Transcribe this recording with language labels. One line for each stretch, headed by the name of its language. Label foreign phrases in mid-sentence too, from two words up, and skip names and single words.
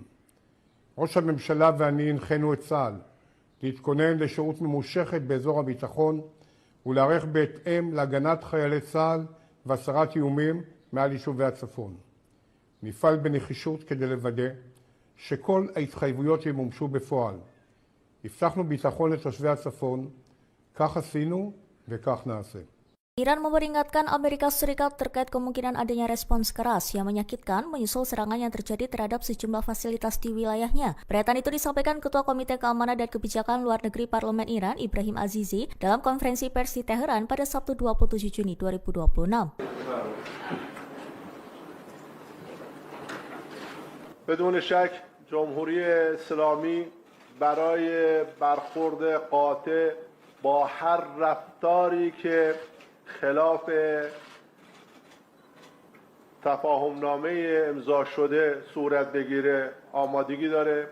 Hebrew: ראש הממשלה ואני הנחינו את צה"ל להתכונן לשירות ממושכת באזור הביטחון ולהיערך בהתאם להגנת חיילי צה"ל והסרת איומים מעל יישובי הצפון. נפעל בנחישות כדי לוודא שכל ההתחייבויות ימומשו בפועל. הבטחנו ביטחון לתושבי הצפון, כך עשינו וכך נעשה.
Indonesian: Iran memperingatkan Amerika Serikat terkait kemungkinan adanya respons keras yang menyakitkan menyusul serangan yang terjadi terhadap sejumlah fasilitas di wilayahnya. Pernyataan itu disampaikan Ketua Komite Keamanan dan Kebijakan Luar Negeri Parlemen Iran, Ibrahim Azizi, dalam konferensi pers di Teheran pada Sabtu 27 Juni 2026.
Persian: بدون شک جمهوری اسلامی برای برخورد قاطع با هر رفتاری که خلاف تفاهمنامه امضا شده صورت بگیره آمادگی داره.